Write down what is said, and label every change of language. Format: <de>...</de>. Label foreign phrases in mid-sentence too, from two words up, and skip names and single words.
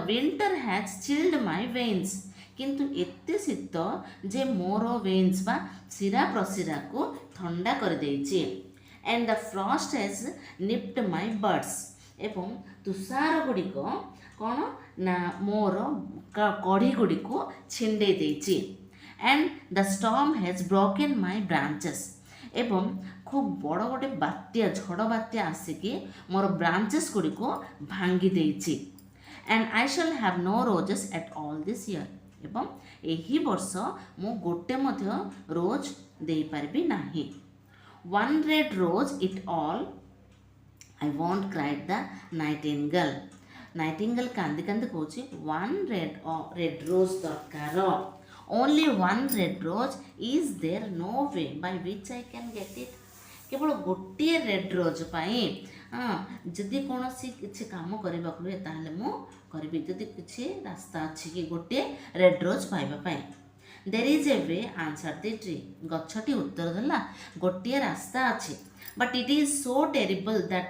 <en>winter has chilled my veins</en> <or>କିନ୍ତୁ ଏତେ ଶୀତ ଯେ ମୋର veins ବା ଶିରା ପ୍ରଶିରାକୁ ଥଣ୍ଡା କରିଦେଇଛି</or> <en>and the frost has nipped my buds</en> <or>ଏବଂ ତୁଷାର ଗୁଡ଼ିକ କ'ଣ ନା ମୋର କଢ଼ି ଗୁଡ଼ିକୁ ଛିଣ୍ଡେଇ ଦେଇଛି</or> <en>and the storm has broken my branches</en> <or>ଏବଂ ଖୁବ୍ ବଡ଼ ଗୋଟେ ବାତ୍ୟା ଝଡ଼ ବାତ୍ୟା ଆସିକି ମୋର ବ୍ରାଞ୍ଚେସ୍ ଗୁଡ଼ିକୁ ଭାଙ୍ଗି ଦେଇଛି</or> <en>and I shall have no roses at all this year</en> <or>ଏବଂ ଏହି ବର୍ଷ ମୁଁ ଗୋଟେ ମଧ୍ୟ ରୋଜ୍ ଦେଇପାରିବି ନାହିଁ</or> <en>one red rose it all I won't cried the nightingale nightingale</en> <or>କାନ୍ଦି କାନ୍ଦି କହୁଛି</or> <en>one red rose ଦରକାର only one red rose is there no way by which I can get it</en> <or>କେବଳ ଗୋଟିଏ</or> <en>red rose</en> <or>ପାଇଁ ଯଦି କୌଣସି କିଛି କାମ କରିବାକୁ ହୁଏ ତାହେଲେ ମୁଁ କରିବି ଯଦି କିଛି ରାସ୍ତା ଅଛି କି ଗୋଟିଏ</or> <en>red rose</en> <or>ପାଇବା ପାଇଁ there</or> <en>is a way answered the tree</en> <or>ଗଛଟି ଉତ୍ତର ଦେଲା ଗୋଟିଏ ରାସ୍ତା ଅଛି</or> <en>but it is so terrible that</en>